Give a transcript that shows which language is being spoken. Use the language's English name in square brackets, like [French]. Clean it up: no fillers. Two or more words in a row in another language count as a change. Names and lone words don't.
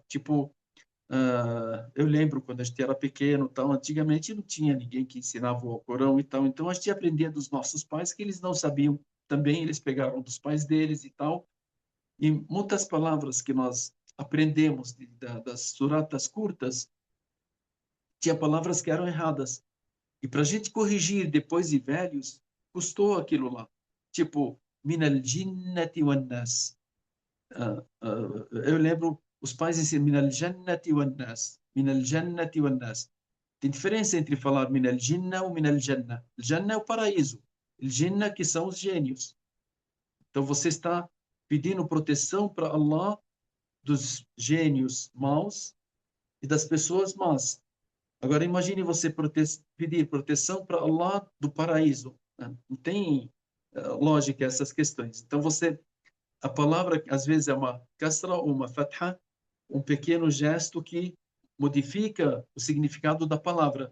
[Portuguese] Tipo, eu lembro quando a gente era pequeno, tal, antigamente não tinha ninguém que ensinava o Alcorão e tal, então a gente aprendia dos nossos pais que eles não sabiam também, eles pegaram dos pais deles e tal, e muitas palavras que nós aprendemos das suratas curtas, tinha palavras que eram erradas. E para a gente corrigir depois de velhos, custou aquilo lá. Tipo, [Arabic] من الجنة والناس. [Portuguese] Eu lembro, os pais ensinam [Arabic] من الجنة والناس. من الجنة والناس. [Portuguese] Tem diferença entre falar [Arabic] من الجنة ou من الجنة. [Portuguese] Al-janna é o paraíso. Al-jinna que são os gênios. Então você está pedindo proteção para Allah dos gênios maus e das pessoas más. Agora imagine você pedir proteção para Allah do paraíso. Né? Não tem lógica essas questões. Então a palavra às vezes é uma kasra ou uma fatha, um pequeno gesto que modifica o significado da palavra.